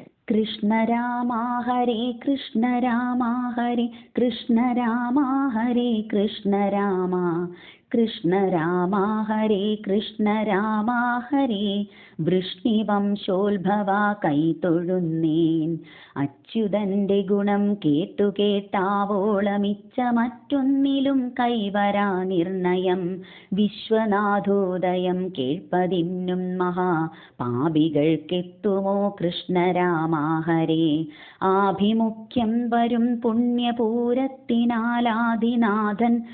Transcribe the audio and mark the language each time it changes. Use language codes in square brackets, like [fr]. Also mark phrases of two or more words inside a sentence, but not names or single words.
[sa] कृष्ण राम हरे कृष्ण राम हरे कृष्ण राम हरे कृष्ण राम कृष्ण राम हरे कृष्ण राम हरे [ml] വൃഷ്ണിവംശോത്ഭവ കൈതൊഴുന്നേൻ അച്യുതന്റെ ഗുണം കേട്ടു കേട്ടാവോളമിച്ച മറ്റൊന്നിലും കൈവരാ നിർണയം വിശ്വനാഥോദയം കേൾപ്പതിന്നും മഹാ പാപികൾക്കെത്തുമോ [sa] കൃഷ്ണരാമ ഹരേ [ml] ആഭിമുഖ്യം വരും പുണ്യപൂരത്തിനാലാദിനാഥൻ